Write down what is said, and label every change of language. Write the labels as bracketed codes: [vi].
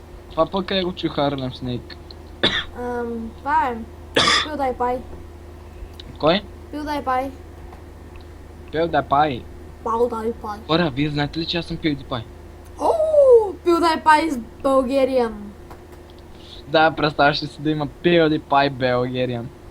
[bg] Това пък къде го чу Harlem Snake? Това е. PewDiePie. Кой? PewDiePie. PewDiePie. PewDiePie. Хора, вие знаете ли че аз съм PewDiePie? [en] PewDiePie is Bulgarian. [bg] Да, представяш ли си да има PewDiePie [en] Belgarian.